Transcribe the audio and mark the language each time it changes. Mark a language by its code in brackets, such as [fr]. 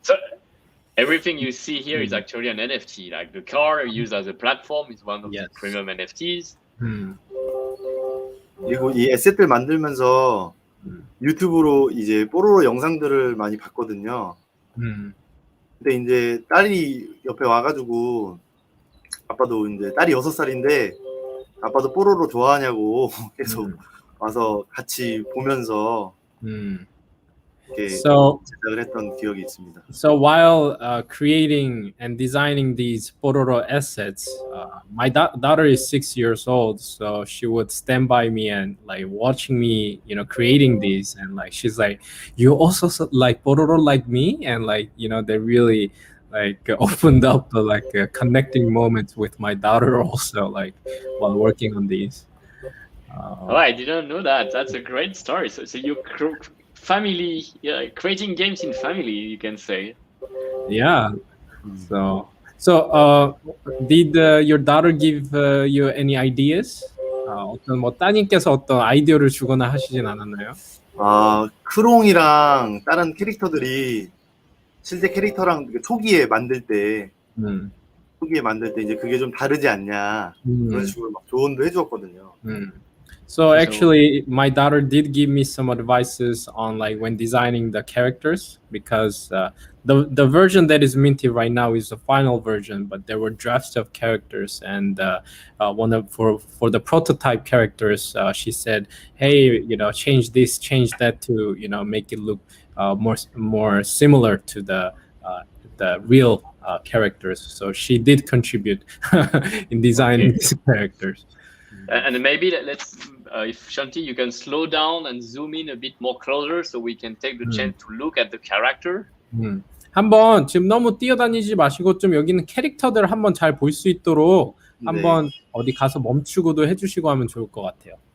[en] So everything you see here is actually an NFT. Like the car used as a platform is one of the premium NFTs. [ko] 그리고 이 에셋들 만들면서 유튜브로 이제 뽀로로 영상들을 많이 봤거든요. 근데 이제 딸이 옆에 와가지고 아빠도 이제 딸이 6살인데 아빠도 뽀로로 좋아하냐고 계속 와서 같이 보면서 제작을 했던 기억이 있습니다. [en] So while creating and designing these Pororo assets, my daughter is 6 years old, so she would stand by me and like watching me, you know, creating these, and like she's like, "You also like Pororo like me?" And like, you know, they really like opened up the like connecting moments with my daughter also, like while working on these. Oh, I didn't know that. That's a great story. So you family, creating games in family, you can say. Yeah. So did your daughter give you any ideas? [ko] 어떤 뭐 따님께서 어떤 아이디어를 주거나 하시진 않았나요? 크롱이랑 다른 캐릭터들이 실제 캐릭터랑 초기에 만들 때 이제 그게 좀 다르지 않냐 그런 식으로 막 조언도 해주었거든요. [en] So actually, my daughter did give me some advices on like when designing the characters, because the version that is minted right now is the final version, but there were drafts of characters, and for the prototype characters, she said, "Hey, you know, change this, change that to, you know, make it look more similar to the real characters." So she did contribute in designing these characters. And maybe let's, if Shanti, you can slow down and zoom in a bit more closer so we can take the chance to look at the character. [ko] 한번 지금 너무 뛰어다니지 마시고 좀 여기는 캐릭터들 한번 잘 볼 수 있도록 한번 어디 가서 멈추고도 해주시고 하면 좋을 것 같아요.